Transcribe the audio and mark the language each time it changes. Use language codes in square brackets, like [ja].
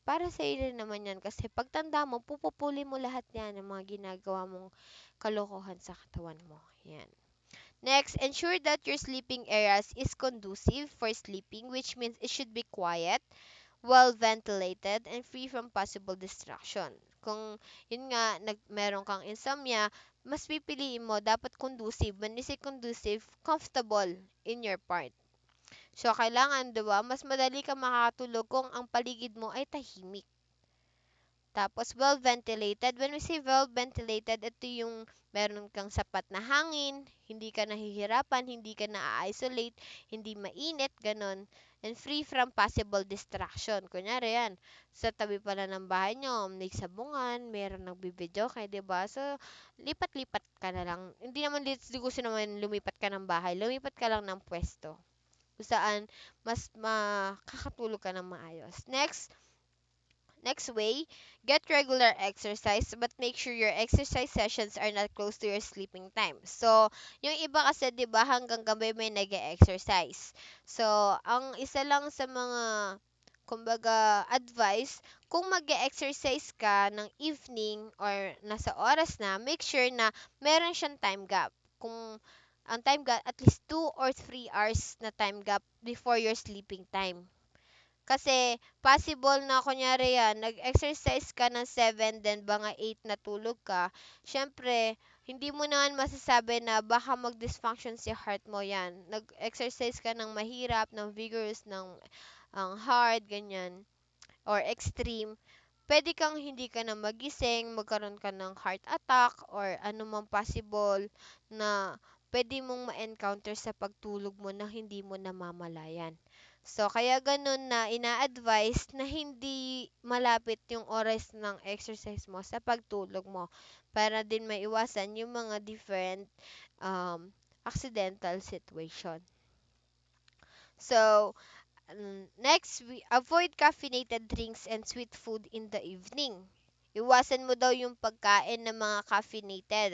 [tl] Para sa iyo rin naman yan kasi pagtanda mo, pupupuli mo lahat yan ng mga ginagawa mong kalokohan sa katawan mo. Yan. [en] Next, ensure that your sleeping areas is conducive for sleeping, which means it should be quiet, well ventilated, and free from possible distraction. [tl] Kung yun nga, meron kang insomnia, mas pipiliin mo, dapat conducive. [en] When you say conducive, comfortable in your part. [tl] So, kailangan, di ba, mas madali kang makakatulog kung ang paligid mo ay tahimik. Tapos, well ventilated. [en] When we say well ventilated, [tl] ito yung meron kang sapat na hangin, hindi ka nahihirapan, hindi ka na-isolate, hindi mainit, ganon. [en] And free from possible distraction. [tl] Kunyari yan, sa tabi pala ng bahay nyo, may sabungan, meron nagbibideo kay, di ba? So, lipat-lipat ka na lang. Hindi naman, di gusto naman lumipat ka ng bahay. Lumipat ka lang ng pwesto kung saan mas makakatulog ka ng maayos. [en] Next way, get regular exercise but make sure your exercise sessions are not close to your sleeping time. [tl] So, yung iba kasi 'di ba hanggang gabi may nag-exercise. So, ang isa lang sa mga kumbaga advice, kung mag-exercise ka ng evening or nasa oras na, make sure na meron siyang time gap. [en] Kung ang time gap, at least 2 or 3 hours na time gap before your sleeping time. [tl] Kasi, possible na, kunyari yan, nag-exercise ka ng 7, then mga 8 na tulog ka, syempre, hindi mo naman masasabi na baka mag-dysfunction si heart mo yan. Nag-exercise ka ng mahirap, ng vigorous, ng ang hard, ganyan, or extreme, pwede kang hindi ka na magising, magkaroon ka ng heart attack, or anumang possible na pwede mong ma-encounter sa pagtulog mo na hindi mo namamalayan. So, kaya ganun na ina-advise na hindi malapit yung oras ng exercise mo sa pagtulog mo para din maiwasan yung mga different accidental situation. [en] So, next, we avoid caffeinated drinks and sweet food in the evening. [tl] Iwasan mo daw yung pagkain ng mga caffeinated.